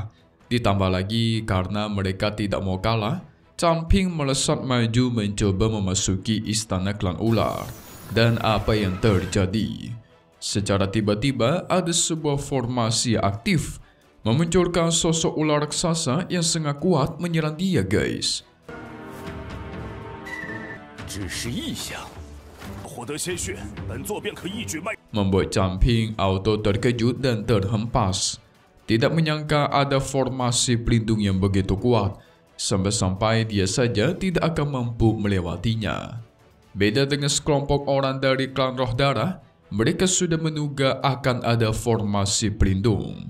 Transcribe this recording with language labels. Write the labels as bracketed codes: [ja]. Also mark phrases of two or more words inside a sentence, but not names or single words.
[id] Ditambah lagi karena mereka tidak mau kalah, Zhangping melesat maju mencoba memasuki istana klan ular. Dan apa yang terjadi? Secara tiba-tiba ada sebuah formasi aktif, memunculkan sosok ular raksasa yang sangat kuat menyerang dia guys. [zh] 只是意象。获得鲜血，本座便可一举卖。 [id] Membuat Zhangping auto terkejut dan terhempas. Tidak menyangka ada formasi pelindung yang begitu kuat, sampai-sampai dia saja tidak akan mampu melewatinya. Beda dengan sekelompok orang dari klan Roh Darah, mereka sudah menduga akan ada formasi pelindung.